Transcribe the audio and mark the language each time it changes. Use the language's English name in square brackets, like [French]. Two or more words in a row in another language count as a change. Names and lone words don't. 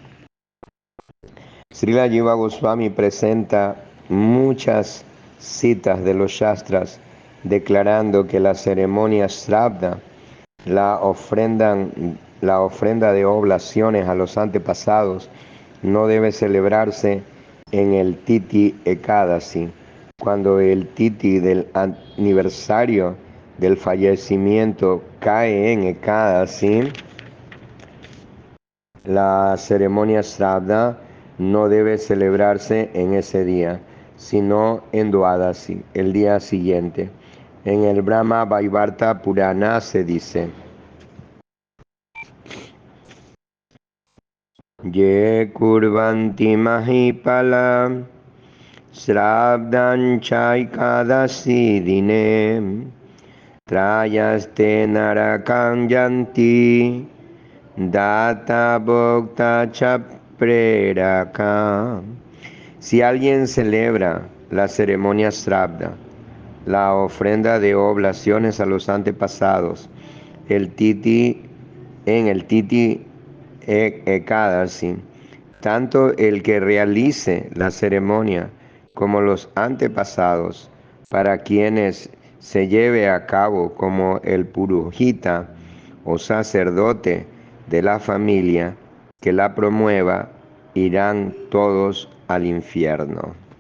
[Spanish] Srila Jiva Goswami presenta muchas citas de los Shastras declarando que la ceremonia Shraddha, la ofrenda de oblaciones a los antepasados, no debe celebrarse en el Titi Ekadasi, cuando el Titi del aniversario del fallecimiento cae en Ekadasi. La ceremonia Shraddha no debe celebrarse en ese día, sino en Dwadasi, el día siguiente. En el Brahma Vaivarta Purana se dice: [Sanskrit] Ye kurvanti mahipala Shraddhan chaikadasi dine Trayaste narakam yanti Data bhokta chapreraka. [Spanish] Si alguien celebra la ceremonia Shraddha, la ofrenda de oblaciones a los antepasados, el titi Ekadasi, tanto el que realice la ceremonia como los antepasados, para quienes se lleve a cabo como el purohita o sacerdote de la familia que la promueva, irán todos al infierno.